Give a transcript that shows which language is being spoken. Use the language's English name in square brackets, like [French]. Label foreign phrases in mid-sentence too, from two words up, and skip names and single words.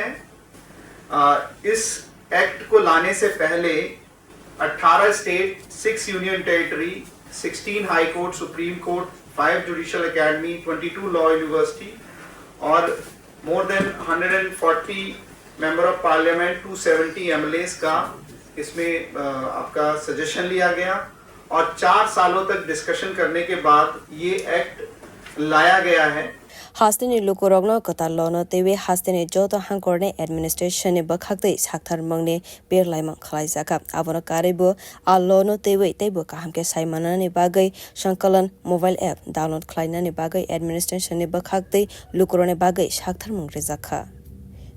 [Hindi] इस एक्ट को लाने से पहले 18 [English] State, 6 Union Territory, 16 High Court, Supreme Court, 5 Judicial Academy, 22 Law University [Hindi] और [English] more than 140 Member of Parliament, 270 MLAs [Hindi] का इसमें आपका सजेशन लिया गया और 4 सालों तक डिस्कशन करने के बाद ये एक्ट लाया गया है। [Kok Borok] Hasteni lukurogno katalono tewe hasteni joto hangkorne administration ne bakhakte sakthar mangne perlaimang khlaisaka abono karibo alono tewe tebo kahamke saimana ne bagai sankalan [English] mobile app download [Kok Borok] khlaina ne bagai administration ne bakhakte lukurone bagai sakthar mangrezakha.